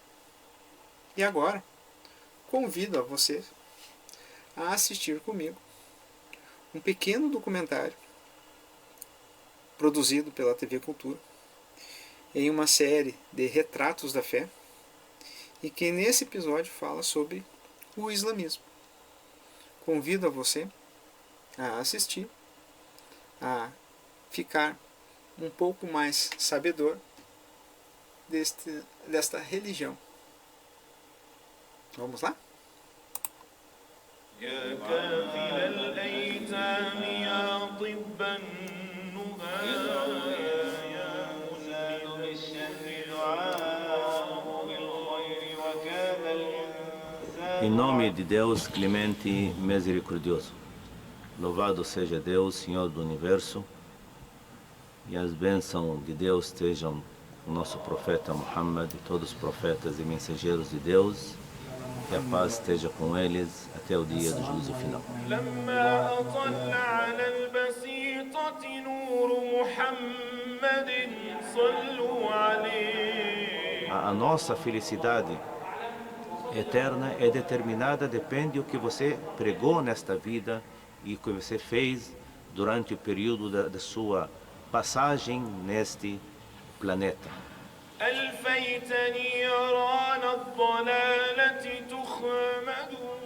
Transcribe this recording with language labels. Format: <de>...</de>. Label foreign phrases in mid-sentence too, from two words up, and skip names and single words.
<pt>E agora, convido a você a assistir comigo um pequeno documentário produzido pela TV Cultura em uma série de retratos da fé e que nesse episódio fala sobre o islamismo. Convido a você a assistir, a ficar um pouco mais sabedor desta religião. Vamos lá?</pt> <ar>يا كافل الأيتام يا طب النهى يا مسند بالشهر دعاء بالخير وكان الإنسان.</ar> <pt>Em nome de Deus, clemente e misericordioso. Louvado seja Deus, Senhor do Universo, e as bênçãos de Deus estejam com o nosso profeta Muhammad e todos os profetas e mensageiros de Deus, que a paz esteja com eles até o dia do juízo final.</pt> <ar>لما أطل على البسيطة نور محمد صلوا عليه.</ar> <pt>A nossa felicidade eterna é determinada, depende do que você pregou nesta vida e o que você fez durante o período da sua passagem neste planeta.</pt> <ar>ألفيت نيران الضلالة تخمد.</ar>